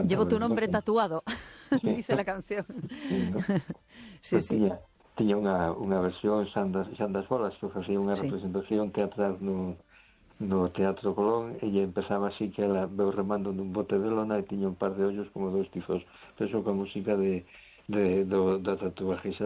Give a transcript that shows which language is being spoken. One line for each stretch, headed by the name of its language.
Spanish: Llevo tu nombre tatuado, dice la canción. Sí, ¿no? Sí. Pues sí.
Galician: Tiña unha versión Xandas Bolas, que facía unha representación teatral no Teatro Colón, e empezaba así
Spanish: que la veo remando
Galician: nun bote de lona e tiña un par de ollos como dos tifos. Eso con música do tatuaje.